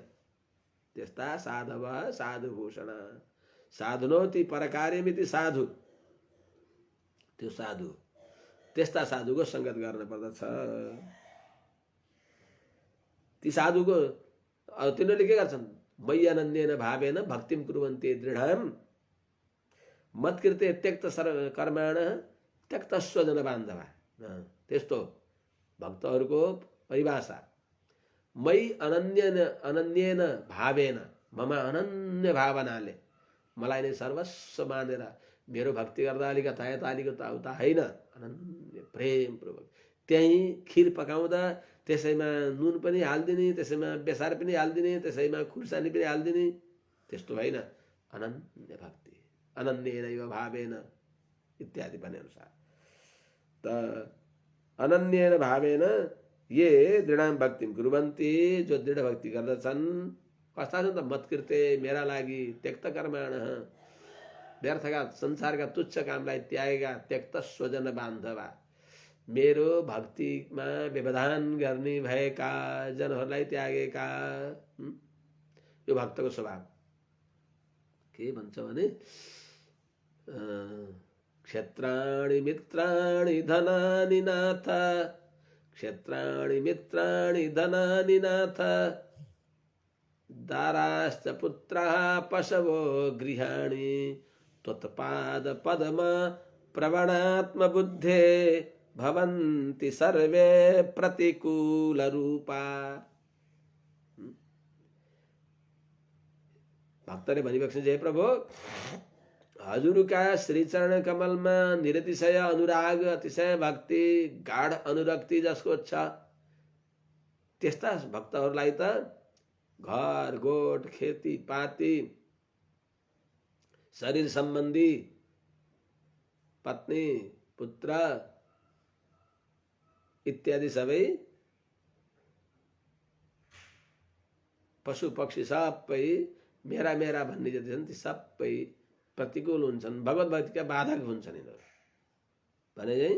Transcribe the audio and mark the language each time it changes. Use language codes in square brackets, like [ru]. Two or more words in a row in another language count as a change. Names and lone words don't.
[ne] त्यस्ता साधव साधुभूषण, [sa] साधुनोति परकार्यमिति साधु, [ne] त्यो साधु, त्यस्ता साधुको सङ्गत गर्न पर्दछ। ती साधुको तिनीहरूले के गर्छन्? [sa] मय्यनन्येन भावेन भक्तिम कुर्वन्ते दृढाम मत्कृते त्यक्त कर्माण त्यक्त स्वजन बान्धवा। [ne] त्यस्तो भक्तहरूको परिभाषा। [sa] मयि अनन्येन भावेन, [ne] ममा अनन्य भावनाले, मलाई नै सर्वस्व मानेर मेरो भक्ति गर्दा अलिकता उता होइन, अनन्य प्रेमपूर्वक। त्यहीँ खिर पकाउँदा त्यसैमा नुन पनि हालिदिने, त्यसैमा बेसार पनि हालिदिने, त्यसैमा खुर्सानी पनि हालिदिने, त्यस्तो होइन। अनन्य भक्ति, [sa] अनन्येनैव भावेन [ne] इत्यादि भने अनुसार। [sa] त अनन्येन भावेन ये दृढां भक्तिं कुर्वन्ति, [ne] जो दृढ भक्ति गर्दछन्। कस्ता छन् त? मत्कृते, मेरा लागि, [sa] त्यक्त कर्माणः, [ne] व्यर्थका संसारका तुच्छ कामलाई त्यागेका, [sa] त्यक्त स्वजन बान्धवा, [ne] मेरो भक्तिमा व्यवधान गर्ने भएका जनहरूलाई त्यागेका। यो भक्तको स्वभाव के भन्छ भने [sa] क्षेत्राणि मित्राणि धनानि नाथ, क्षेत्राणि मित्राणि धनानि नाथ, दाराश्च पुत्राः पशवो गृहाणि, त्वत्पाद पद्म प्रवणात्म बुद्धे भवन्ति सर्वे प्रतिकूल रूपा। [ne] भक्तले भनिबक्छ, जय प्रभु, हजुरका श्रीचरण कमलमा निरतिशय अनुराग, अतिशय भक्ति, गाढ अनुरक्ति जसको छ, त्यस्ता भक्तहरूलाई त घर गोठ खेती पाती शरीर सम्बन्धी पत्नी पुत्र इत्यादि सबै पशु पक्षी सबै मेरा मेरा भन्ने जति छन् ती सबै प्रतिकूल हुन्छन्, भगवत भक्तिका बाधक हुन्छन् यिनीहरू भने चाहिँ।